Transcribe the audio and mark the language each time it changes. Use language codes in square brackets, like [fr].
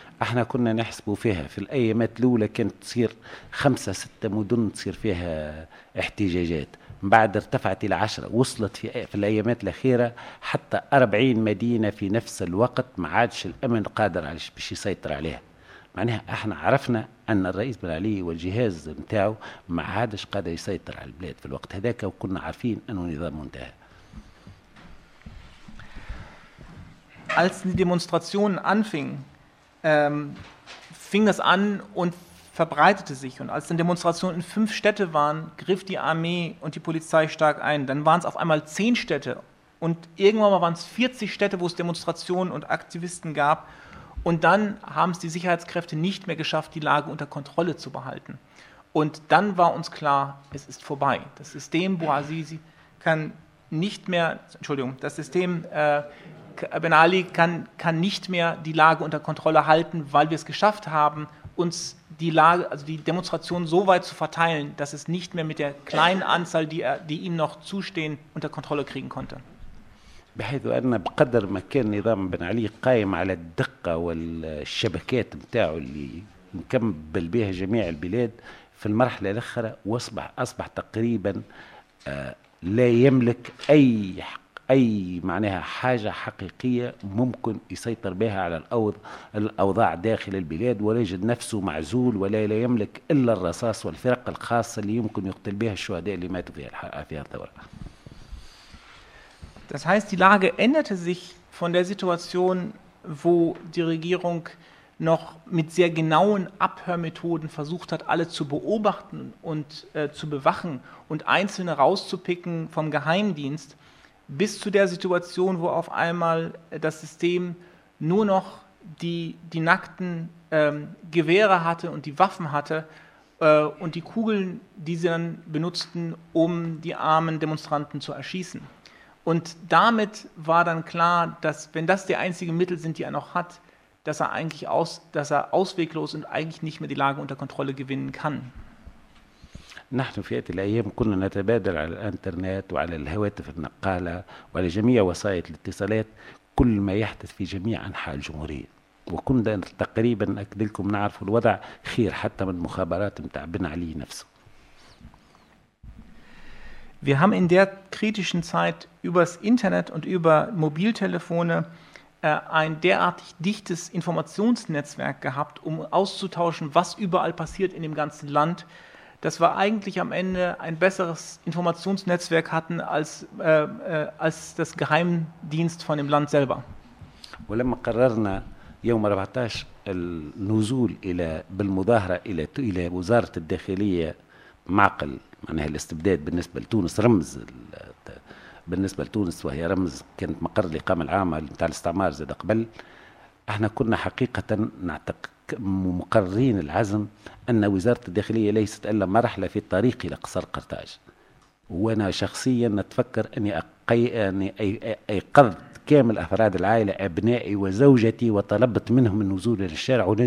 [ar] احنا كنا نحسب فيها في الأيامات الأولى كانت تصير 5-6 مدن تصير فيها احتجاجات، بعد ارتفعت إلى 10، وصلت في الأيامات الأخيرة حتى 40 مدينة في نفس الوقت ما عادش الأمن قادر على باش يسيطر عليها. معناها احنا عرفنا أن الرئيس بن علي والجهاز متاعه ما عادش قادر يسيطر على البلاد في الوقت هذاك، وكنا عارفين أنه نظام منتهى. [de] Als die Demonstrationen fing das an und verbreitete sich. Und als dann Demonstrationen in 5 Städte waren, griff die Armee und die Polizei stark ein. Dann waren es auf einmal 10 Städte und irgendwann mal waren es 40 Städte, wo es Demonstrationen und Aktivisten gab. Und dann haben es die Sicherheitskräfte nicht mehr geschafft, die Lage unter Kontrolle zu behalten. Und dann war uns klar, es ist vorbei. Das System Bouazizi kann nicht mehr, Entschuldigung, das System Ben Ali kann nicht mehr die Lage unter Kontrolle halten, weil wir es geschafft haben, uns die Lage, also die Demonstration so weit zu verteilen, dass es nicht mehr mit der kleinen Anzahl, die ihm noch zustehen, unter Kontrolle kriegen konnte. [ar] بحيث أن بقدر ما كان نظام بن علي قائم على الدقة والشبكات متاعه اللي مكمل بها جميع البلاد في المرحلة الأخرى وأصبح تقريبا لا يملك أي معناها حاجة حقيقية ممكن يسيطر بها على الأوضاع داخل البلاد ولا يجد نفسه معزول ولا لا يملك إلا الرصاص والفرق الخاصة اللي يمكن يقتل بها الشهداء اللي ماتوا في هذه الثورة. [de] Das heißt, die Lage änderte sich von der Situation, wo die Regierung noch mit sehr genauen Abhörmethoden versucht hat, alle zu beobachten und zu bewachen und Einzelne rauszupicken vom Geheimdienst, bis zu der Situation, wo auf einmal das System nur noch die nackten Gewehre hatte und die Waffen hatte und die Kugeln, die sie dann benutzten, um die armen Demonstranten zu erschießen. Und damit war dann klar, dass wenn das die einzigen Mittel sind, die er noch hat, dass er eigentlich ausweglos und eigentlich nicht mehr die Lage unter Kontrolle gewinnen kann. [ar] نحن في هذه الأيام كنا نتبادل على الإنترنت وعلى الهواتف النقالة وعلى جميع وسائل الاتصالات كل ما يحدث في جميع أنحاء الجمهورية. وكنا تقريبا أكد لكم نعرف الوضع خير حتى من مخابرات متاع بن علي نفسه. [de] Wir haben in der kritischen Zeit übers Internet und über Mobiltelefone ein derartig dichtes Informationsnetzwerk gehabt, um auszutauschen, was überall passiert in dem ganzen Land, dass wir eigentlich am Ende ein besseres Informationsnetzwerk hatten als das Geheimdienst von dem Land selber. Und als wir am 14. [ar] النزول إلى بالمظاهرة إلى وزارة الداخلية معقل معناها الاستبداد بالنسبة لتونس رمز بالنسبة لتونس وهي رمز كانت مقر الإقامة العامة نتاع الاستعمار زاد قبل احنا كنا حقيقة نعتقد مقررين العزم أن وزارة الداخلية ليست إلا مرحلة في الطريق إلى قصر قرطاج وأنا شخصيا نتفكر أني أيقظت كامل أفراد العائلة أبنائي وزوجتي وطلبت منهم النزول إلى الشارع